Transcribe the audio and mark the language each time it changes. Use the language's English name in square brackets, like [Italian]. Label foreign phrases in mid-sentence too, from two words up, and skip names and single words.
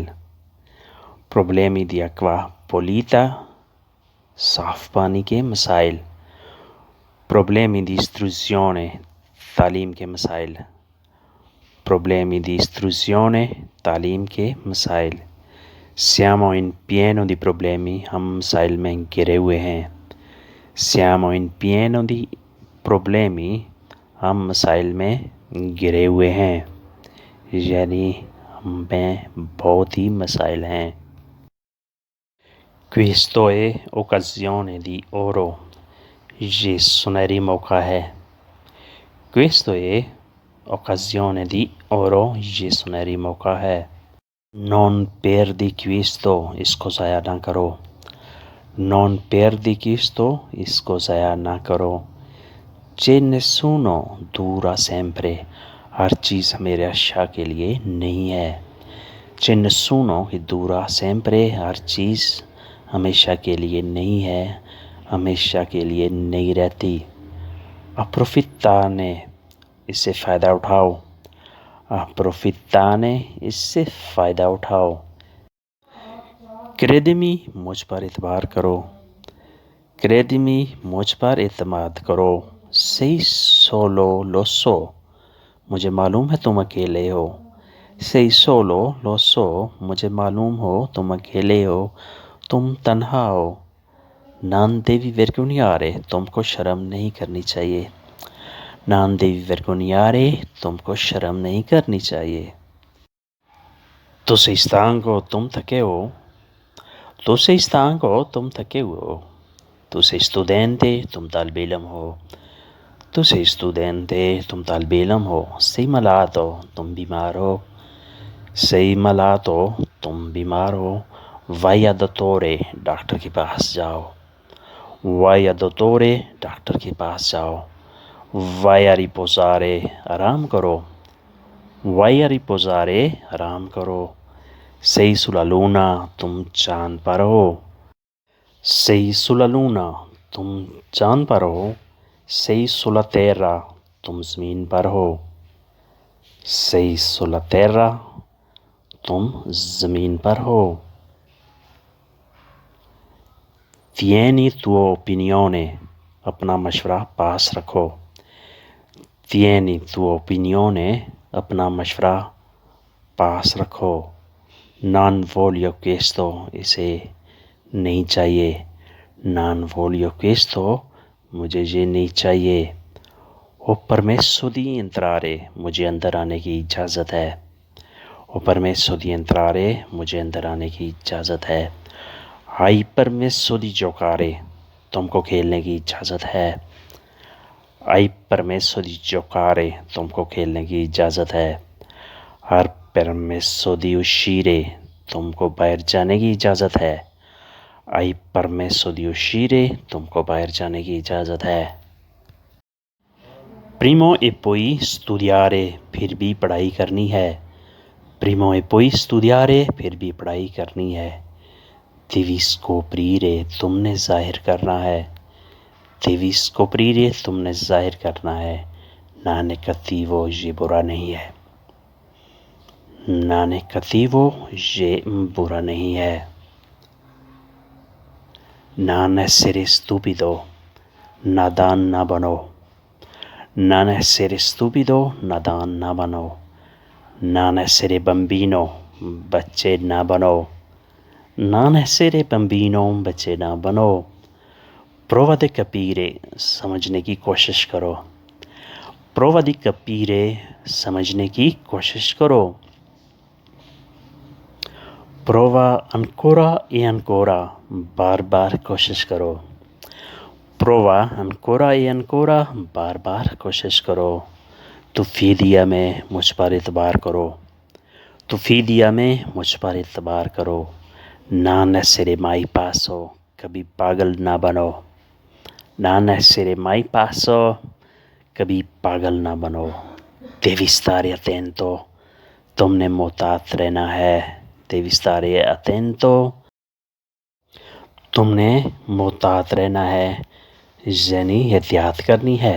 [Italian] problemi di acqua pulita, [Urdu] صاف پانی کے مسائل. [Italian] problemi di istruzione, [Urdu] تعلیم کے مسائل. [Italian] problemi di istruzione, [Urdu] تعلیم کے مسائل. [Italian] Siamo in pieno di problemi, [Urdu] ہم مسائل میں گھرے ہوئے ہیں. [Italian] Siamo in pieno di problemi, [Urdu] ہم مسائل میں گھرے ہوئے ہیں، یعنی ہمیں بہت ہی مسائل ہیں. [Italian] Questo è occasione di oro, [Urdu] یہ سنہری موقع ہے. [Italian] Questo è occasione di oro, [Urdu] یہ سنہری موقع ہے. [Italian] Non perdi questo, [Urdu] اس کو ضائع نا کرو. [Italian] Non perdi questo, [Urdu] اس کو ضائع نا کرو. [Italian] C'è nessuno dura sempre, [Urdu] ہر چیز ہمارے اچھا کے لیے نہیں ہے. [Italian] C'è nessuno che dura sempre, [Urdu] ہر چیز ہمیشہ کے لیے نہیں ہے، ہمیشہ کے لیے نہیں رہتی. Approfittane, اس سے فائدہ اٹھاؤ. Approfittane, اس سے فائدہ اٹھاؤ. Credimi, مجھ پر اعتبار کرو. Credimi, مجھ پر اعتماد کرو. [Italian] Sei solo, lo so, [Urdu] مجھے معلوم ہے تم اکیلے ہو. [Italian] Sei solo, lo so, [Urdu] مجھے معلوم ہو تم اکیلے ہو، تم تنہا ہو. [Italian] Non devi vergognare, [Urdu] تم کو شرم نہیں کرنی چاہیے. [Italian] Non devi vergognare, [Urdu] تم کو شرم نہیں کرنی چاہیے. [Italian] Tu sei stanco, [Urdu] تم تھکے ہو. [Italian] Tu sei stanco, [Urdu] تم تھکے ہوئے ہو. [Italian] Tu sei studente, [Urdu] تم طالب علم ہو. [Italian] Tu sei studente, [Urdu] تم طالب علم ہو. [Italian] Sei malato, [Urdu] تم بیمار ہو. [Italian] Sei malato, [Urdu] تم بیمار ہو. [Italian] Vai al dottore, [Urdu] ڈاکٹر کے پاس جاؤ. [Italian] Vai al dottore, [Urdu] ڈاکٹر کے پاس جاؤ. [Italian] Vai a riposare, [Urdu] آرام کرو. [Italian] Vai a riposare, [Urdu] آرام کرو. [Italian] Sei sulla luna, [Urdu] تم چاند پر ہو. [Italian] Sei sulla luna, [Urdu] تم چاند پر ہو. [Italian] Sei sulla terra, [Urdu] تم زمین پر ہو. [Italian] Sei sulla terra, [Urdu] تم زمین پر ہو. [Italian] Tieni tua opinione, [Urdu] اپنا مشورہ پاس رکھو. [Italian] Tieni tua opinione, [Urdu] اپنا مشورہ پاس رکھو. [Italian] Non voglio questo, [Urdu] اسے نہیں چاہیے. [Italian] Non voglio questo, [Urdu] مجھے یہ نہیں چاہیے. [Italian] Ho permesso di entrare, [Urdu] مجھے اندر آنے کی اجازت ہے. [Italian] Ho permesso di entrare, [Urdu] مجھے اندر آنے کی اجازت ہے. [Italian] Hai permesso di giocare, [Urdu] تم کو کھیلنے کی اجازت ہے. [Italian] Hai permesso di giocare, [Urdu] تم کو کھیلنے کی اجازت ہے. [Italian] Hai permesso di uscire, [Urdu] تم کو باہر جانے کی اجازت ہے. [Italian] Hai permesso di uscire, [Urdu] تم کو باہر جانے کی اجازت ہے. [Italian] Primo e poi studiare, [Urdu] پھر بھی پڑھائی کرنی ہے. [Italian] Primo e poi studiare, [Urdu] پھر بھی پڑھائی کرنی ہے. [Italian] Devi scoprire, [Urdu] تم نے ظاہر کرنا ہے. [Italian] Devi scoprire, [Urdu] تم نے ظاہر کرنا ہے. [Italian] Non è cattivo, [Urdu] یہ برا نہیں ہے. [Italian] Non è cattivo, [Urdu] یہ برا نہیں ہے. [Italian] Non essere stupido, [Urdu] نادان نا بنو. [Italian] Non essere stupido, [Urdu] نادان نا بنو. [Italian] Non essere bambino, [Urdu] بچے نہ بنو. [Italian] Non essere bambino, [Urdu] بچے نہ بنو. [Italian] Prova di capire, [Urdu] سمجھنے کی کوشش کرو. [Italian] Prova di capire, [Urdu] سمجھنے کی کوشش کرو. [Italian] Prova ancora e ancora, [Urdu] بار بار کوشش کرو. [Italian] Prova ancora e ancora, [Urdu] بار بار کوشش کرو. تو فیدیا میں مجھ پر اعتبار کرو. تو فیدیا میں مجھ پر اعتبار کرو. [Italian] Non essere mai pazzo, [Urdu] کبھی پاگل نہ بنو. [Italian] Non essere mai pazzo, [Urdu] کبھی پاگل نہ بنو. [Italian] Devi stare attento, [Urdu] تم نے محتاط رہنا ہے. [Italian] Devi stare attento, [Urdu] تم نے محتاط رہنا ہے یعنی احتیاط کرنی ہے.